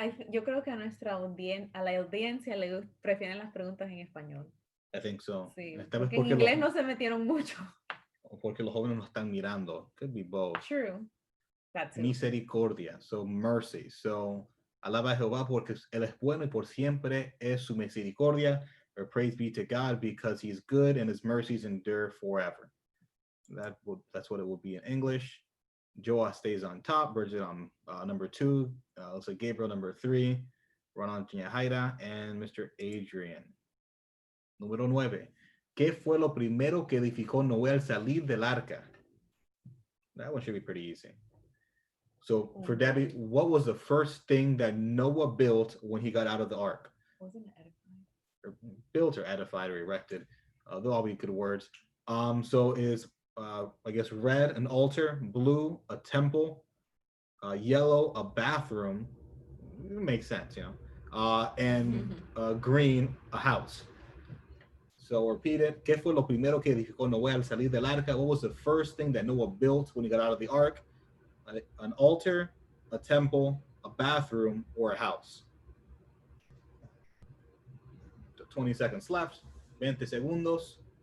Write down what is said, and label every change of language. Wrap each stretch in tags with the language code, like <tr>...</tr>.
<es>Yo creo que a la audiencia le prefieren las preguntas en español.</es> <en>I think so.</en> <es>Sí, porque en inglés no se metieron mucho. O porque los jóvenes no están mirando.</es> <en>Could be both. True. That's it. Misericordia, so mercy.</en> <es>So, alaba a Jehová porque Él es bueno y por siempre es su misericordia.</es> <en>Or praise be to God because he's good and his mercies endure forever. That's what it would be in English. Joa stays on top. Bridget on number 2. Looks like Gabriel number 3. Ronan Jaira and Mr. Adrian. Número 9.</en> <es>¿Qué fue lo primero que edificó Noé al salir del arca?</es> <en>That one should be pretty easy. So for Debbie, what was the first thing that Noah built when he got out of the ark? Wasn't it edified? Or built or edified or erected. They'll all be good words. So is I guess red, an altar, blue, a temple, yellow, a bathroom. It makes sense, you know. And green, a house. So repeat it.</en> <es>¿Qué fue lo primero que edificó Noé al salir del arca?</es> <en>What was the first thing that Noah built when he got out of the ark? An altar, a temple, a bathroom, or a house? 20 seconds left.</en> <es>20 segundos.</es>